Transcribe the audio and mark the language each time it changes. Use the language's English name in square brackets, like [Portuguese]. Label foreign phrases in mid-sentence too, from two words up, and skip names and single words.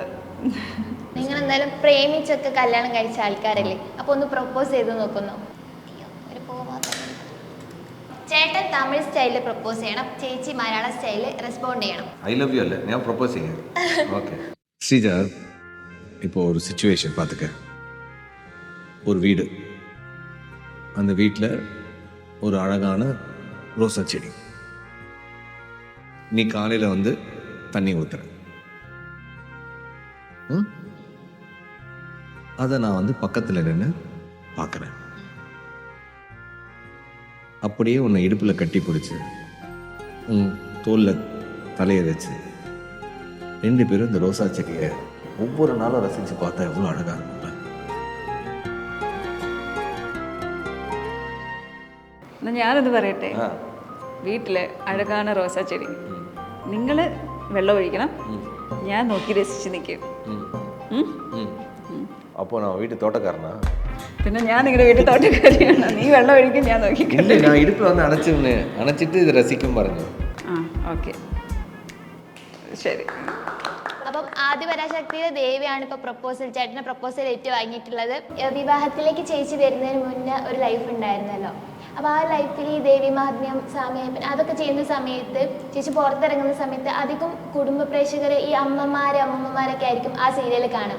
[Malayalam] നിങ്ങൾ എന്തായാലും പ്രേമിച്ചൊക്കെ കല്യാണം കഴിച്ച ആൾക്കാരല്ലേ, അപ്പൊ ഒന്ന് പ്രൊപ്പോസ് ചെയ്ത് നോക്കുന്നു. ചേട്ടൻ തമിഴ് സ്റ്റൈലിൽ പ്രൊപ്പോസ് ചെയ്യണം, ചേച്ചി മലയാള സ്റ്റൈലിൽ റെസ്പോണ്ട് ചെയ്യണം. [English] I love you [Malayalam] അല്ലേ ഞാൻ പ്രൊപ്പോസ് ചെയ്യാം. ഓക്കെ ശ്രീജ, [Tamil] இப்போ ஒரு சிச்சுவேஷன் பார்த்துக்க. ஒரு வீடு, அந்த வீட்டில் ஒரு அழகான ரோசா செடி. நீ காலையில் வந்து தண்ணி ஊற்றுற, அதை நான் வந்து பக்கத்தில் நின்று பார்க்குறேன். அப்படியே உன்னை இடுப்பில் கட்டி பிடிச்சி உன் தோலில் தலையை வச்சு 2 பேரும் இந்த ரோசா செடியை ஒவ்வொரு நாளும் ரசித்து பார்த்தா எவ்வளோ அழகாக இருக்கும்ல. [Malayalam] ഞാനത് പറയട്ടെ, വീട്ടില് അഴകാണ് റോസാ ചെടി, നിങ്ങൾ വെള്ളം ഒഴിക്കണം, ഞാൻ നോക്കി രസിച്ച് നിൽക്കും. [Tamil] അപ്പോൾ நான் வீட்டு தோட்டக்காரனா? [Malayalam] പിന്നെ ഞാൻ നിങ്ങളുടെ വീട്ടിൽ തോട്ടക്കാരിയാണ്, നീ വെള്ളം ഒഴിക്കും, ഞാൻ നോക്കി. ഇല്ല, ഞാൻ ഇടുപ്പ് വന്ന് അണച്ചിട്ട് ഇത് രസിക്കും പറഞ്ഞു. ആ ഓക്കെ ശരി. അപ്പം ആദിപരാശക്തിയിലെ ദേവിയാണ് ഇപ്പോൾ പ്രപ്പോസൽ, ചേട്ടൻ്റെ പ്രപ്പോസൽ ഏറ്റുവാങ്ങിയിട്ടുള്ളത്. വിവാഹത്തിലേക്ക് ചേച്ചി വരുന്നതിന് മുന്നേ ഒരു ലൈഫ് ഉണ്ടായിരുന്നല്ലോ, അപ്പോൾ ആ ലൈഫിൽ ഈ ദേവി മഹാത്മ്യം, സാമയപ്പൻ അതൊക്കെ ചെയ്യുന്ന സമയത്ത് ചേച്ചി പുറത്തിറങ്ങുന്ന സമയത്ത് അധികം കുടുംബ പ്രേക്ഷകർ ഈ അമ്മമാരൊക്കെ ആയിരിക്കും ആ സീരിയൽ കാണും.